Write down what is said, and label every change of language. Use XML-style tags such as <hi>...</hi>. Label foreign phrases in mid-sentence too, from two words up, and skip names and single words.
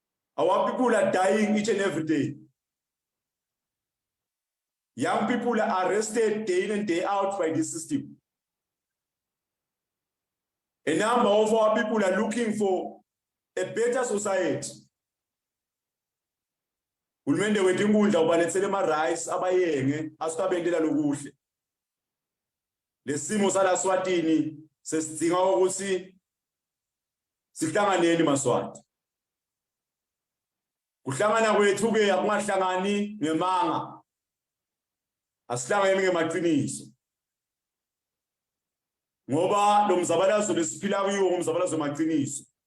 <en>Our people are dying each and every day. Young people are arrested day in and day out by this system. A number of our people are looking for a better society.</en> <ss>Uhulumende wethu inkundla ubalethele ama-rights abayenge asukabendela lokuhle. Lesimo sala Swatini sesidinga ukuthi sihlanganeni maSwati. Kuhlangana kwethu ke akungahlangani ngemanga. Asihlangene ngemaqiniso. Ngoba lo mzabalazo lesiphila kuyo umzabalazo emaqiniso.</ss>